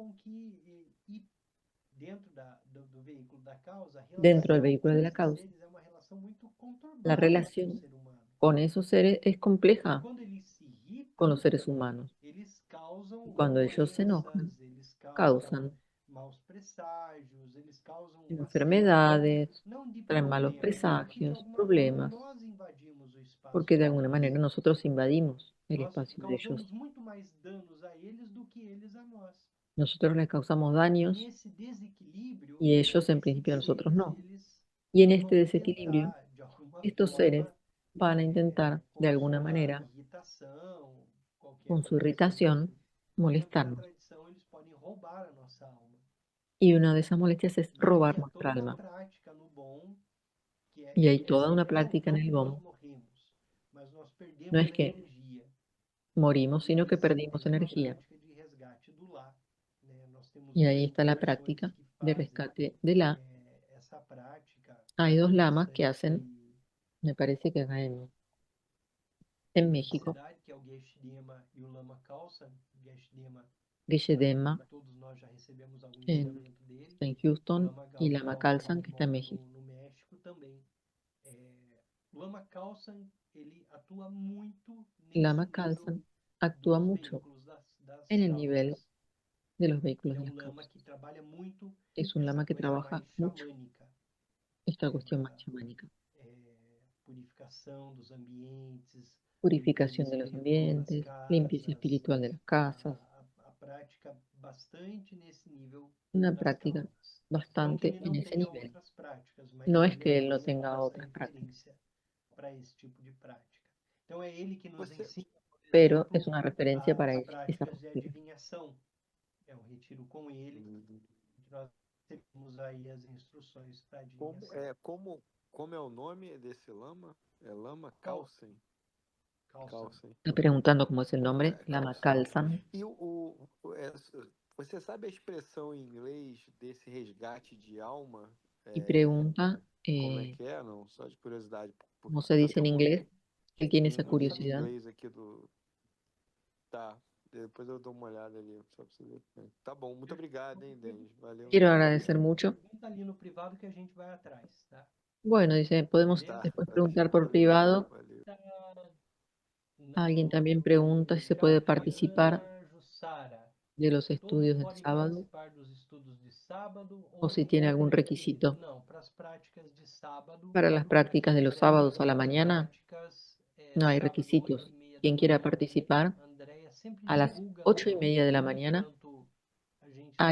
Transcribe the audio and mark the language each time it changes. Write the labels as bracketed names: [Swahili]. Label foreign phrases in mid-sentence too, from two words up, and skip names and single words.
[Spanish] Dentro del vehículo de la causa, la relación con esos seres es compleja con los seres humanos. Y cuando ellos se enojan, causan enfermedades, [Portuguese] não de [Spanish] traen malos [Portuguese] problema, porque de [Spanish] presagios, [Portuguese] alguma forma [Spanish] problemas, [Portuguese] nós invadimos o espaço [Spanish] porque de alguna [Portuguese] deles. [Spanish] manera nosotros invadimos el [Portuguese] Nós [Spanish] espacio de ellos. [Portuguese] causamos muito mais danos a eles do que eles a nós. [Spanish] Nosotros les causamos [Portuguese] E [Spanish] daños [Portuguese] nesse desequilíbrio, [Spanish] y ellos en [Portuguese] esses [Spanish] principio a nosotros [Portuguese] seres, [Spanish] no. [Portuguese] eles [Spanish] Y en este [Portuguese] vão [Spanish] desequilibrio, [Portuguese] tentar, de alguma [Spanish] estos seres [Portuguese] forma, [Spanish] van a intentar de [Portuguese] com [Spanish] alguna [Portuguese] sua [Spanish] manera, [Portuguese] irritação, qualquer [Spanish] con su [Portuguese] coisa assim, [Spanish] irritación, [Portuguese] uma [Spanish] molestarnos. [Portuguese] contradição, eles podem roubar a nossa alma. [Spanish] Y una de esas molestias es [Portuguese] E aí [Spanish] robar [Portuguese] é [Spanish] nuestra [Portuguese] toda uma [Spanish] alma. [Portuguese] prática no bom, que [Spanish] Y hay [Portuguese] é [Spanish] toda una [Portuguese] simples, [Spanish] práctica en [Portuguese] não [Spanish] el [Portuguese] que nós [Spanish] BOM. [Portuguese] morremos, mas nós [Spanish] No [Portuguese] perdemos [Spanish] es [Portuguese] a [Spanish] que [Portuguese] energia. [Spanish] morimos, [Portuguese] E [Spanish] sino [Portuguese] aí [Spanish] que [Portuguese] sim [Spanish] perdimos [Portuguese] tem uma [Spanish] energía. [Portuguese] prática de resgate do lar. Né? Nós temos [Spanish] Y ahí [Portuguese] duas [Spanish] está la [Portuguese] instituições [Spanish] práctica [Portuguese] que [Spanish] de [Portuguese] fazem [Spanish] rescate de la. [Portuguese] essa prática [Spanish] Hay dos lamas que [Portuguese] interessante [Spanish] hacen, me parece que acá en [Portuguese] na [Spanish] México, [Portuguese] cidade, que é o Geshe Dema e o Lama Khalsa. [Spanish] Geshe Dema, [Portuguese] Geshe-Dema todos nós já recebemos algum [Spanish] en, [Portuguese] ensinamento dele. [Spanish] en [Portuguese] O [Spanish] Houston [Portuguese] Lama [Spanish] y Lama [Portuguese] Khalsa, [Spanish] Khalsan, que está en México. [Portuguese] no México também. O Lama Khalsa, ele atua muito nesse [Spanish] Lama [Portuguese] nível [Spanish] Khalsan actúa [Portuguese] dos [Spanish] mucho [Portuguese] veículos das [Spanish] en el nivel [Portuguese] causas. [Spanish] de los [Portuguese] Ele [Spanish] vehículos [Portuguese] é [Spanish] de las [Portuguese] lama [Spanish] causas. [Portuguese] que trabalha muito [Spanish] Es un [Portuguese] essa [Spanish] lama que [Portuguese] coisa [Spanish] trabaja [Portuguese] mais [Spanish] mucho [Portuguese] xamânica, [Spanish] esta [Portuguese] né, [Spanish] cuestión más chamánica. [Portuguese] purificação dos ambientes, limpeza [Spanish] Purificación de los [Portuguese] espiritual das [Spanish] ambientes, limpieza [Portuguese] casas, [Spanish] espiritual de las casas, [Portuguese] a prática bastante nesse nível [Spanish] una [Portuguese] das [Spanish] práctica [Portuguese] causas. Não que [Spanish] bastante [Portuguese] ele [Spanish] en [Portuguese] não [Spanish] ese [Portuguese] tenha [Spanish] nivel. [Portuguese] outras práticas, mas [Spanish] No es [Portuguese] ele é [Spanish] que [Portuguese] o [Spanish] él no [Portuguese] exemplo [Spanish] tenga [Portuguese] dessa [Spanish] otras prácticas, [Portuguese] referência para esse tipo de prática. Então é ele que nos Você, ensina, por [Spanish] pero [Portuguese] exemplo, [Spanish] es una referencia para [Portuguese] as [Spanish] esa [Portuguese] práticas de [Spanish] práctica. [Portuguese] adivinhação. É um retiro com ele, que nós temos aí as instruções para adivinhação. como é o nome desse lama? É Lama Khalsen? Khalsen. [Spanish] Está preguntando cómo es el [Portuguese] Como [Spanish] nombre, [Portuguese] é [Spanish] Lama [Portuguese] Khalsen. [Spanish] Khalsan. [Portuguese] E você sabe a expressão em inglês desse resgate de alma? [Spanish] Y pregunta [Portuguese] Como é que é? Não, só de curiosidade. [Spanish] cómo se dice [Portuguese] Até [Spanish] en inglés. Él tiene esa [Portuguese] no livro em [Spanish] curiosidad. [Portuguese] inglês aqui do... Tá, depois eu dou uma olhada ali, só pra você ver. Tá bom, muito obrigado, hein, Denis. Valeu. [Spanish] Quiero agradecer mucho. [Portuguese] Pergunta ali no privado que a gente vai atrás, tá? [Spanish] Bueno, dice, podemos [Portuguese] Tá, [Spanish] después [Portuguese] valeu, [Spanish] preguntar por [Portuguese] valeu, [Spanish] privado. [Portuguese] valeu. [Spanish] Alguien también pregunta si se puede participar [Portuguese] Ana Jussara, [Spanish] de los [Portuguese] todos [Spanish] estudios del [Portuguese] podem [Spanish] sábado [Portuguese] participar dos estudos de sábado [Spanish] o si tiene algún requisito [Portuguese] Não, para as práticas de sábado, [Spanish] para las prácticas de los sábados a la mañana. [Portuguese] práticas, [Spanish] No hay [Portuguese] sábado, [Spanish] requisitos. [Portuguese] 8:30 da [Spanish] Quien quiera [Portuguese] manhã. [Spanish] participar [Portuguese] Andréia sempre [Spanish] a las [Portuguese] divulga [Spanish] 8:30 de la mañana, [Portuguese] enquanto a gente está